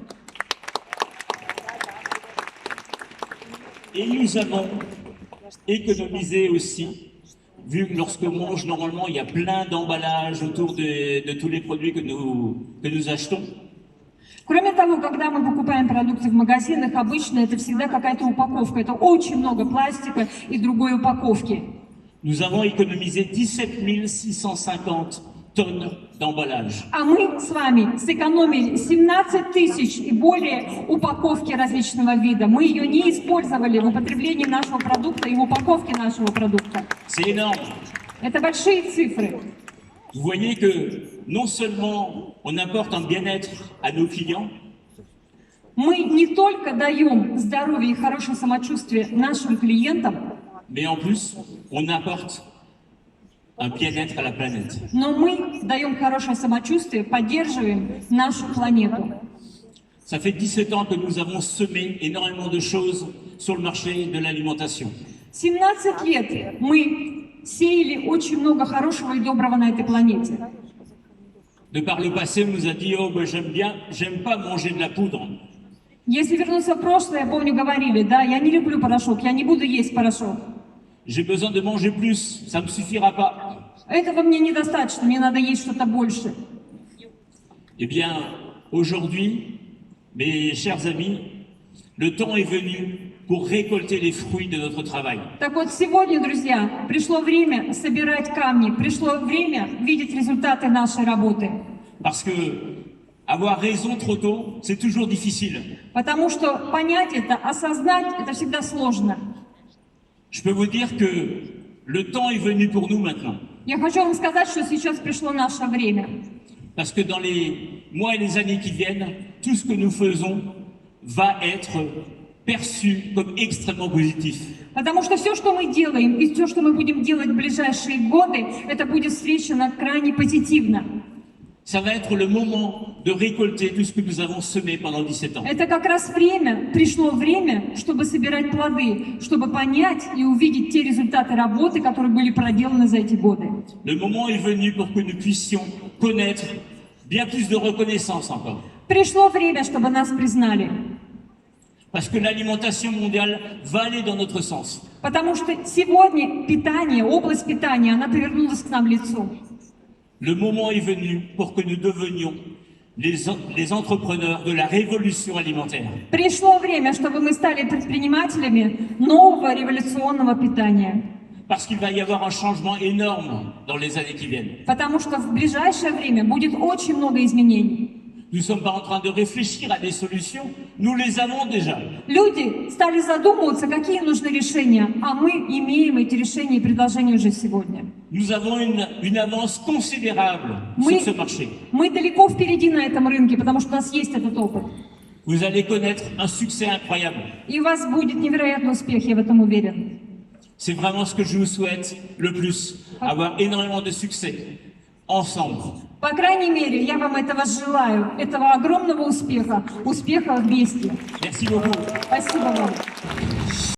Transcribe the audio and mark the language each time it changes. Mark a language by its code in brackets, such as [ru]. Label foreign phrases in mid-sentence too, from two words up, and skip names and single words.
[fr] Et nous avons économisé aussi, vu que lorsqu'on mange, normalement, il y a plein d'emballages autour de tous les produits que nous achetons. [ru] Кроме того, когда мы покупаем продукты в магазинах, обычно это всегда какая-то упаковка. Это очень много пластика и другой упаковки. [fr] Nous avons économisé 17 650 tonnes d'emballage. [ru] А мы с вами сэкономили 17 тысяч и более упаковки различного вида. Мы ее не использовали в употреблении нашего продукта и в упаковке нашего продукта. [fr] C'est énorme. [ru] Это большие цифры. [fr] Vous voyez que non seulement on apporte un bien-être à nos clients, [ru] Мы не только даем здоровье и хорошее самочувствие нашим клиентам, [fr] mais en plus, on apporte un bien-être à la planète. [ru] но мы даем хорошее самочувствие, поддерживаем нашу планету. [fr] Ça fait 17 ans que nous avons semé énormément de choses sur le marché de l'alimentation. [ru] 17 лет мы сеяли очень много хорошего и доброго на этой планете. [fr] De par le passé, on nous a dit, oh, ben, j'aime pas manger de la poudre. [ru] Если вернуться в прошлое, я помню, говорили, да, я не люблю порошок, я не буду есть порошок. [fr] J'ai besoin de manger plus, ça me suffira pas. [ru] Этого мне недостаточно, мне надо есть что-то больше. [fr] Eh bien, aujourd'hui, mes chers amis, le temps est venu pour récolter les fruits de notre travail. [ru] Так вот, сегодня, друзья, пришло время собирать камни, пришло время видеть результаты нашей работы. [fr] Parce que avoir raison trop tôt, c'est toujours difficile. [ru] Потому что понять это, осознать, это всегда сложно. [fr] Je peux vous dire que le temps est venu pour nous maintenant. [ru] Я хочу вам сказать, что сейчас пришло наше время. [fr] Parce que dans les mois et les années qui viennent, tout ce que nous faisons va être perçu comme extrêmement positif. [ru] Потому что все, что мы делаем, и все, что мы будем делать в ближайшие годы, это будет встречено крайне позитивно. [fr] Ça va être le moment de récolter tout ce que nous avons semé pendant 17 ans. [ru] Это как раз время, пришло время, чтобы собирать плоды, чтобы понять и увидеть те результаты работы, которые были проделаны за эти годы. [fr] Le moment est venu pour que nous puissions connaître bien plus de reconnaissance encore. [ru] Пришло время, чтобы нас признали. [fr] Parce que l'alimentation mondiale va aller dans notre sens. [ru] Потому что сегодня питание, область питания, она повернулась к нам лицом. [fr] Le moment est venu pour que nous devenions les entrepreneurs de la révolution alimentaire. [ru] Пришло время, чтобы мы стали предпринимателями нового революционного питания. [fr] Parce qu'il va y avoir un changement énorme dans les années qui viennent. [ru] Потому что в ближайшее время будет очень много изменений. [fr] Nous ne sommes pas en train de réfléchir à des solutions, nous les avons déjà. [ru] Люди стали задумываться, какие нужны решения, а мы имеем эти решения и предложения уже сегодня. [fr] Nous avons une avance considérable sur ce marché. [ru] Мы далеко впереди на этом рынке, потому что у нас есть этот опыт. [fr] Vous allez connaître un succès incroyable. [ru] И у вас будет невероятный успех, я в этом уверен. [fr] C'est vraiment ce que je vous souhaite le plus, avoir énormément de succès ensemble. [ru] По крайней мере, я вам этого желаю, этого огромного успеха, успеха вместе. [fr] Merci beaucoup. [ru] Спасибо вам.